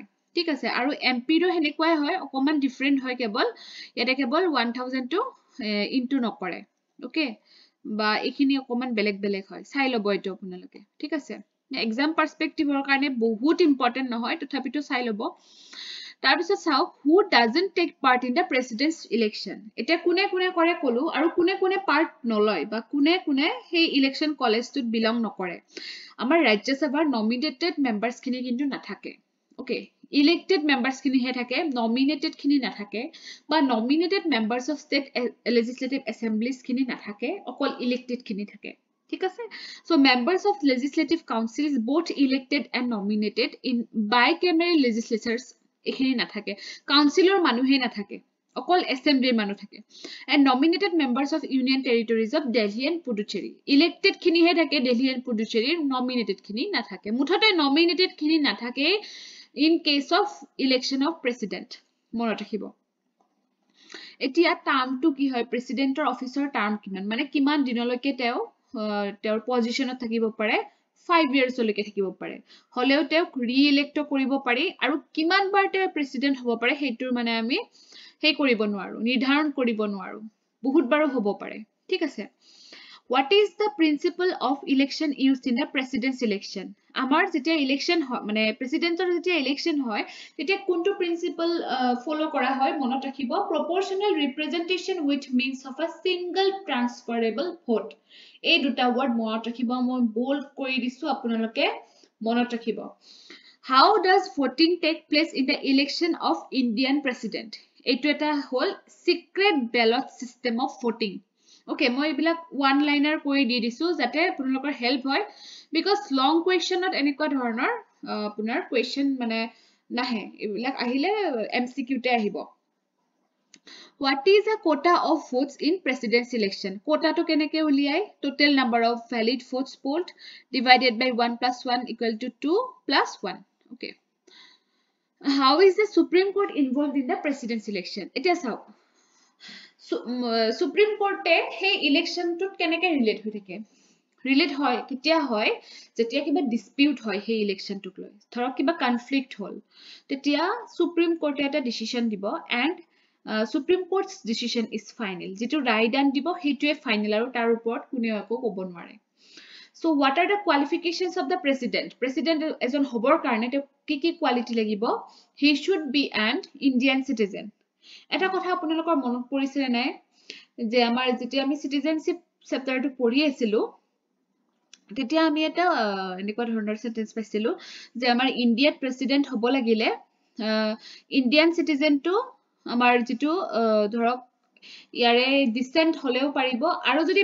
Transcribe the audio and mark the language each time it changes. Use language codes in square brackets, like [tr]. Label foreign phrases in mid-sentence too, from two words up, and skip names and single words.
[as] ঠিক আছে, আৰু এমপিৰো হেনেকুৱাই হয় অকমান ডিফাৰেন্ট হয় কেৱল ইয়াতে কেৱল 1000 টো ইনটু নকৰে। ওকে, বা এইখিনি অকমান বেলেগ বেলেগ হয় চাই লব এইটো আপোনালোকে। ঠিক আছে, [en] exam perspective [as] কাৰণে বহুত ইম্পৰ্টেন্ট নহয় তথাপিতো চাই লব। তাৰপিছত চাওক [en] who doesn't take part in the president's election. [as] এতিয়া কোনে কোনে কৰে কলো আৰু কোনে কোনে পাৰ্ট নলয় বা কোনে কোনে সেই [en] election college [as] বিলং নকৰে। আমাৰ ৰাজ্যসভাৰ [en] nominated members [as] খিনি কিন্তু নাথাকে। ওকে, [en] elected members [as] খিনিহে থাকে নমিনেটেড খিনি নাথাকে বা [en] nominated members of state legislative assemblies [as] খিনি নাথাকে অকল ইলেক্টেড খিনি থাকে। ঠিক আছে, সো [en] members of legislative councils both elected and nominated in bicameral legislatures [as] এখিনি নাথাকে কাউন্সিলৰ মানুহে নাথাকে অকল এছেম্বলিৰ মানুহ থাকে [en] and nominated members of union territories of Delhi and Puducherry elected [as] খিনিহে থাকে [en] Delhi and Puducherry nominated [as] খিনি নাথাকে মুঠতে nominated খিনি নাথাকে [en] in case of election of president [as] মনত ৰাখিব। এতিয়া টাৰ্মটো কি হয় প্ৰেসিডেন্টৰ অফিচৰ টাৰ্ম কিমান মানে কিমান দিনলৈকে তেওঁৰ পজিশনত থাকিব পাৰে 5 years লৈকে থাকিব পাৰে হলেও তেওঁক ৰি-ইলেক্ট কৰিব পাৰি আৰু কিমান বাৰ তেওঁ প্ৰেসিডেন্ট হ'ব পাৰে হেতুৰ মানে আমি হেই কৰিব নোৱাৰো নিৰ্ধাৰণ কৰিব নোৱাৰো বহুত বাৰো হ'ব পাৰে। ঠিক আছে, [en] what is the principle of election used in the president's election? [as] আমাৰ যেতিয়া ইলেকশ্যন হয় মানে প্ৰেসিডেন্টৰ যেতিয়া ইলেকশ্যন হয় তেতিয়া কোনটো প্ৰিন্সিপল ফলো কৰা হয় মনত ৰাখিব [en] proportional representation with means of a single transferable vote। [as] এই দুটা ওয়ার্ড মনত ৰাখিব মই বোল্ড কৰি দিছো আপোনালোকে মনত ৰাখিব। [en] How does voting take place in the election of Indian president? [as] এইটো এটা হল [en] secret ballot system of voting। [as] Okay, মই এইবিলাক [en] one liner [as] কৰি দি দিছো যাতে আপোনালোকৰ help হয় [en] because long question [as] ত এনেকুৱা ধৰণৰ আপোনাৰ question মানে নাহে এইবিলাক আহিলে MCQ তে আহিব [en] What is a quota of votes in president's election quota [as] তো কেনেকৈ উলিয়াই [en] total number of valid votes polled divided by 1 plus 1 equal to 2 plus 1 okay How is the Supreme Court involved in the president's election it is how Supreme Court [as] hey election to keneke relate হৈ থাকে relate হয় কেতিয়া হয় যেতিয়া কিবা dispute হয় সেই election টোক লৈ ধৰক কিবা conflict হল তেতিয়া Supreme Court এটা decision দিব [en] and Supreme Court's decision is final [as] যেটো রায় দান দিব হেইটোৱে final আৰু তাৰ ওপৰত কোনেও একো ক'ব নোৱাৰে [en] So what are the qualifications of the president president [as] এজন হবৰ কাৰণে কি quality লাগিব he [en] should be an Indian citizen [as] এটা কথা আপোনালোকৰ মনত পৰিছে নাই যে আমাৰ যেতিয়া আমি [en] citizenship chapterটো [as] পঢ়ি আছিলো তেতিয়া আমি এটা এনেকুৱা ধৰণৰ সেন্টেন্স পাইছিলো যে আমাৰ ইন্ডিয়াত প্ৰেসিডেন্ট হ'ব লাগিলে [en] Indian citizen [as] আমাৰ যেটো ধৰক ইয়াৰে ডিসেন্ট হলেও পাৰিব আৰু যদি